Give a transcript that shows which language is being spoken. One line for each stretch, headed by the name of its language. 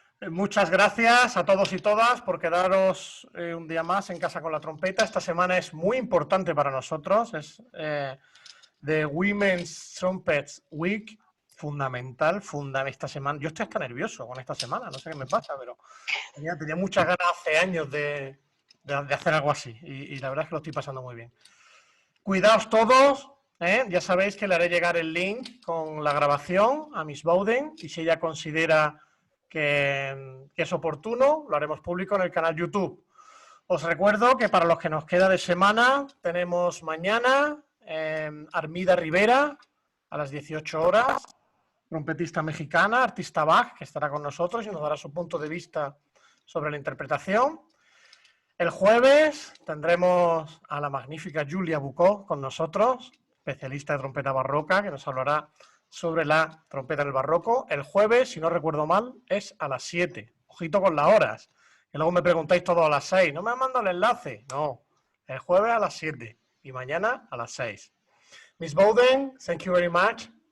Spanish: Muchas gracias a todos y todas por quedaros un día más en casa con la trompeta. Esta semana es muy importante para nosotros. Es The Women's Trumpets Week. Fundamental esta semana. Yo estoy hasta nervioso con esta semana, no sé qué me pasa, pero tenía muchas ganas hace años de hacer algo así y la verdad es que lo estoy pasando muy bien. Cuidaos todos, ya sabéis que le haré llegar el link con la grabación a Miss Bowden y si ella considera que es oportuno, lo haremos público en el canal YouTube. Os recuerdo que para los que nos queda de semana tenemos mañana Armida Rivera a las 18 horas, trompetista mexicana, artista Bach, que estará con nosotros y nos dará su punto de vista sobre la interpretación. El jueves tendremos a la magnífica Julia Bucó con nosotros, especialista de trompeta barroca, que nos hablará sobre la trompeta del barroco. El jueves, si no recuerdo mal, es a las 7. Ojito con las horas. Que luego me preguntáis todo a las 6. ¿No me han mandado el enlace? No. El jueves a las 7 y mañana a las 6.
English: Miss Bowden, thank you very much.